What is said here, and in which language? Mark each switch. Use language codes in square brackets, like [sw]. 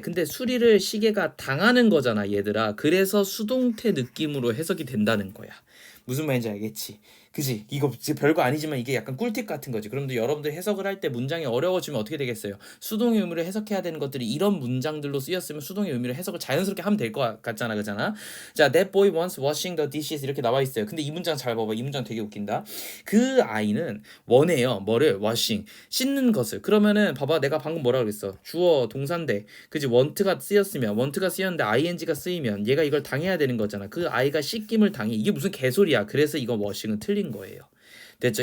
[ko] 근데 수리를 시계가 당하는 거잖아, 얘들아. 그래서 수동태 느낌으로 해석이 된다는 거야. 무슨 말인지 알겠지? 그지? 이거 별거 아니지만 이게 약간 꿀팁 같은 거지. 그런데 여러분들 해석을 할 때 문장이 어려워지면 어떻게 되겠어요? 수동의 의미로 해석해야 되는 것들이 이런 문장들로 쓰였으면 수동의 의미로 해석을 자연스럽게 하면 될 것 같잖아, 그잖아? [en] 자, that boy wants washing the dishes [ko] 이렇게 나와 있어요. 근데 이 문장 잘 봐봐. 이 문장 되게 웃긴다. 그 아이는 원해요. 뭐를? washing. 씻는 것을. 그러면은 봐봐. 내가 방금 뭐라 그랬어? 주어, 동사인데. 그지? want가 쓰였는데 ing가 쓰이면 얘가 이걸 당해야 되는 거잖아. 그 아이가 씻김을 당해. 이게 무슨 개소리야. 그래서 이거 washing은 틀린 거예요. 됐죠?